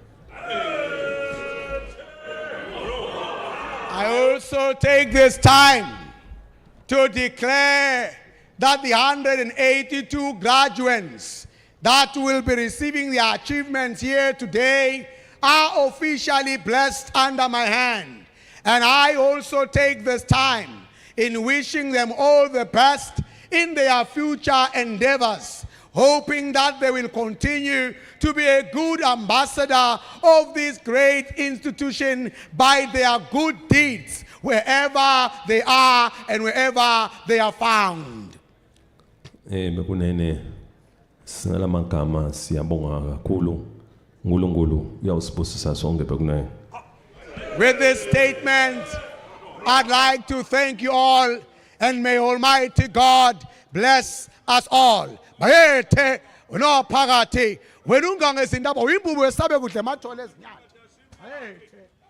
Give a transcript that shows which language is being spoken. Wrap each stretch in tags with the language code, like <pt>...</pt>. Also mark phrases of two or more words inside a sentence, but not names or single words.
<en>I also take this time to declare that the 182 graduates that will be receiving their achievements here today are officially blessed under my hand. And I also take this time in wishing them all the best in their future endeavors, hoping that they will continue to be a good ambassador of this great institution by their good deeds, wherever they are and wherever they are found.</en> <ss>Bekunene sinalamagama siyabonga kakhulu uNkulunkulu uyawusibusisa sonke bekunene.</ss> <en>With this statement, I'd like to thank you all and may Almighty God bless us all.</en> <ss>Bayethe unophakathi wena ungangezinto abo imbubu esabe kudle emathole ezinyana. Bayethe</ss>